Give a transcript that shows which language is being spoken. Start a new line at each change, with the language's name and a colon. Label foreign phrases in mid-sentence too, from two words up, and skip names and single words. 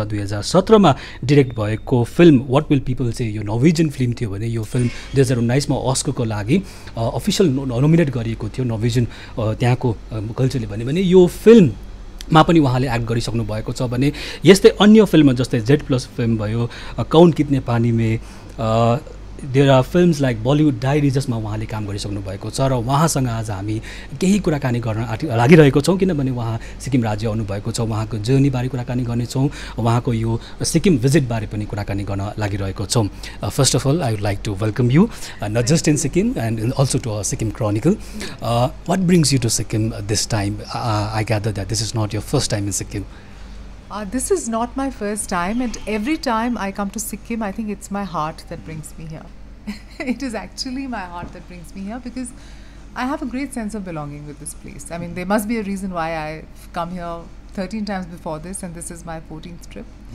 Nepali: 2017 मा डाइरेक्ट भएको फिल्म व्हाट विल पिपल से यो नर्वेजियन फिल्म थियो भने यो फिल्म 2019 मा अस्करको लागि अफिसियल नोमिनेट गरिएको थियो। नर्वेजियन त्यहाँको कल्चरले भने यो फिल्ममा पनि उहाँले एक्ट गरिसक्नु भएको छ भने यस्तै अन्य फिल्म जस्तै Z+ फिल्म भयो, कौन कितने पानी में,
English: there are films like
Nepali: बलिउड डायरी जसमा उहाँले काम गरिसक्नु भएको छ र उहाँसँग आज हामी केही कुराकानी गर्न लागिरहेको छौँ किनभने उहाँ सिक्किम राज्य आउनुभएको छ। उहाँको जर्नीबारे कुराकानी गर्नेछौँ, उहाँको यो सिक्किम भिजिटबारे पनि कुराकानी गर्न लागिरहेको छौँ।
English: First of all I would like to welcome you not just in Sikkim and also to Sikkim Chronicle. What brings you to Sikkim this time? I gather that this is not your first time in Sikkim. This is not my first time, and every time I come to Sikkim, I think it's my heart that brings me here. It is actually my heart that brings me here because I have a great sense of belonging with this place. I mean, there must be a reason why I've come here 13 times before this, and this is my 14th trip.